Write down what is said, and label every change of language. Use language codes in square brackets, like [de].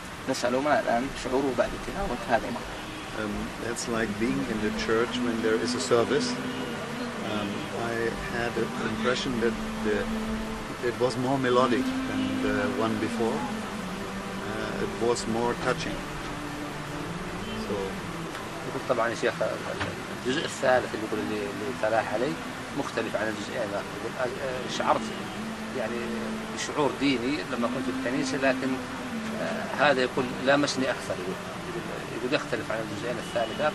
[ar] نسأل ما الآن شعوره بعد تلاوة هذه [en] That's like being in the church when there is a service. I had the impression that it was more melodic than the one before. It was more touching. So [ar] يقول طبعا يا شيخ الجزء الثالث اللي يقول اللي تلاح عليه مختلف عن الجزئين الآخر. شعرت يعني بشعور ديني لما كنت في الكنيسة لكن هذا يقول لامسني أكثر يقول يختلف عن الجزئين الثالثة.